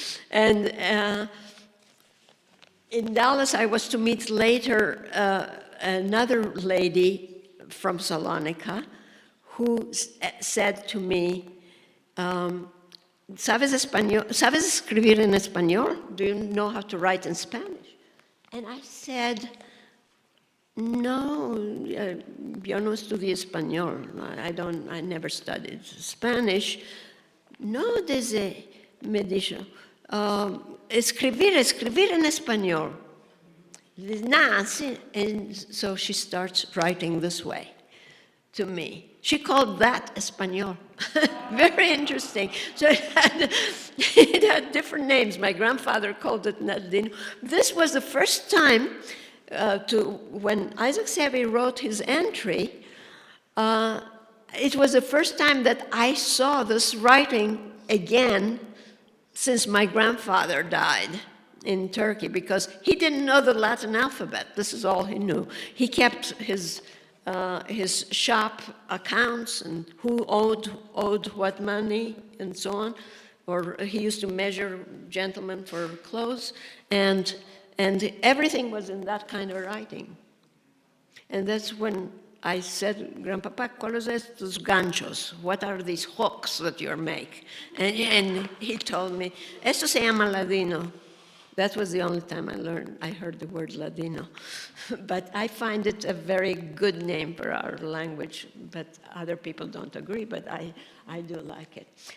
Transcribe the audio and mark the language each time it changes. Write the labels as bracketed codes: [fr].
[en] And in Dallas, I was to meet later another lady from Salonika who said to me, [es] ¿Sabes escribir en español? [en] Do you know how to write in Spanish? And I said, [es] no, yo no estudié español. [en] I never studied Spanish. [es] No, me dijo, escribir en español. Nah, sí. [en] And so she starts writing this way to me. She called that español. Very interesting. So it had different names. My grandfather called it Ladino. This was the first time when Isaac Sevi wrote his entry, it was the first time that I saw this writing again since my grandfather died in Turkey, because he didn't know the Latin alphabet. This is all he knew. He kept his shop accounts and who owed what money and so on, or he used to measure gentlemen for clothes, and everything was in that kind of writing. And that's when I said, Grandpapa, [es] ¿cuáles estos ganchos? [en] What are these hooks that you make? And he told me, [es] esto se llama Ladino. [en] That was the only time I heard the word Ladino. But I find it a very good name for our language, but other people don't agree, but I do like it.